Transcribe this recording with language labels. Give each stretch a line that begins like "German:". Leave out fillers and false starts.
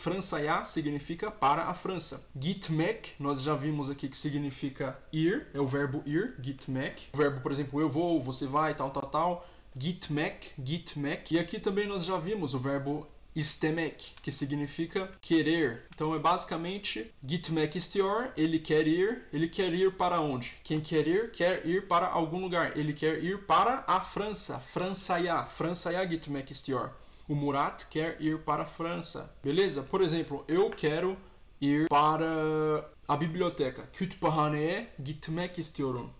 Portuguese: Fransaya significa para a França. Gitmek, nós já vimos aqui que significa ir, é o verbo ir, gitmek. O verbo, por exemplo, eu vou, você vai, tal, tal, tal. Gitmek, gitmek. E aqui também nós já vimos o verbo istemek, que significa querer. Então é basicamente
Turkish: gitmek istiyor,
Portuguese: ele quer ir para onde? Quem quer ir para algum lugar. Ele quer ir para a França.
Turkish: Fransaya gitmek istiyor.
Portuguese: O Murat quer ir para a França. Beleza? Por exemplo, eu quero ir para a biblioteca.
Turkish: Kütüphaneye gitmek istiyorum.